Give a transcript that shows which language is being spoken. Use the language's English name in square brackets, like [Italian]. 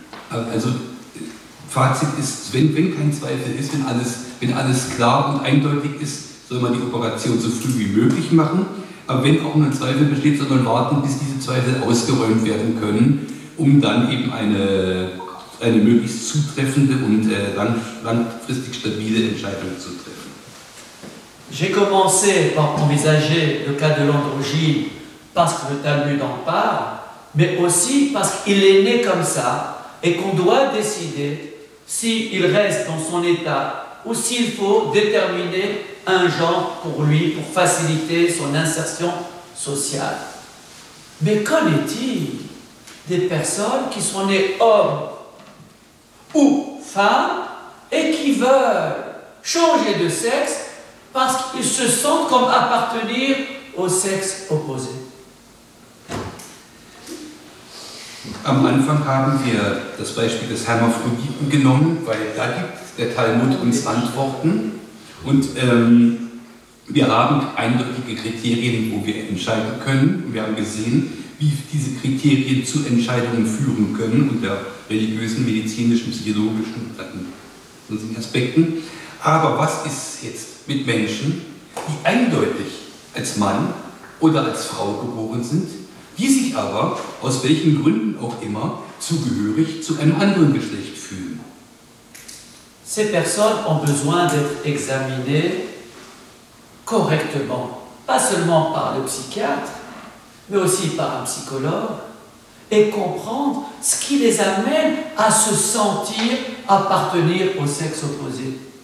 [German] Also Fazit ist, wenn kein Zweifel ist, wenn alles klar und eindeutig ist, soll man die Operation so früh wie möglich machen. Aber wenn auch nur ein Zweifel besteht, soll man warten, bis diese Zweifel ausgeräumt werden können, um dann eben eine möglichst zutreffende und langfristig stabile Entscheidung zu treffen. [French] J'ai commencé par envisager le cas de l'androgyne parce que le Talmud en parle, mais aussi parce qu'il est né comme ça et qu'on doit décider s'il reste dans son état ou s'il faut déterminer un genre pour lui, pour faciliter son insertion sociale. Mais qu'en est-il des personnes qui sont nées hommes ou femmes et qui veulent changer de sexe parce qu'ils se sentent comme appartenir au sexe opposé? [German] Am Anfang haben wir das Beispiel des Hermaphroditen genommen, weil da gibt der Talmud uns Antworten und wir haben eindeutige Kriterien, wo wir entscheiden können. Und wir haben gesehen, wie diese Kriterien zu Entscheidungen führen können unter religiösen, medizinischen, psychologischen und sonstigen Aspekten. Aber was ist jetzt mit Menschen, die eindeutig als Mann oder als Frau geboren sind, die sich aber, aus welchen Gründen auch immer, zugehörig zu einem anderen Geschlecht fühlen? [French] Ces personnes ont besoin d'être examinées correctement, pas seulement par le psychiatre, mais aussi par un psychologue, et comprendre ce qui les amène à se sentir appartenir au sexe opposé.